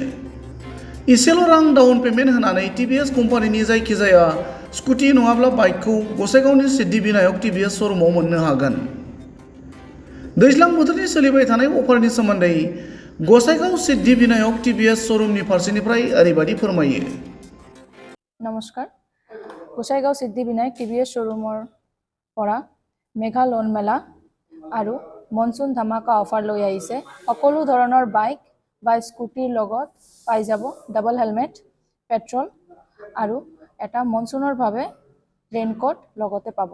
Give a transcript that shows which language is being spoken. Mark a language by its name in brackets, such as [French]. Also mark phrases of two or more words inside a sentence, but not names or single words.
[Bodo] इसेल' रां [English] down payment [Bodo] होनानै टिभिएस कम्पानिनि जायखिजाया स्कुटि नङाब्ला बाइकखौ गसाइगावनि सिद्धि विनायक टिभिएस श'रुमाव मोननो हागोन। दैज्लां बोथोरनि सोलिबाय थानाय अफारनि सोमोन्दै गसाइगाव सिद्धि विनायक टिभिएस श'रुमनि फारसेनिफ्राय ओरैबायदि फोरमायो। [Assamese] नमस्कार, गोसाईगाँव सिद्धि विनायक टिभिएस शोरूমৰ পৰা মেঘা লোন মেলা আৰু মনসুন ধামাকা অফাৰ লৈ আহিছে। সকলো ধৰণৰ বাইক বা স্কুটিৰ লগত পাই যাব ডাবল হেলমেট, পেট্ৰল আৰু এটা মনসুনৰ ভাৱে ৰেইনকোট লগতে পাব।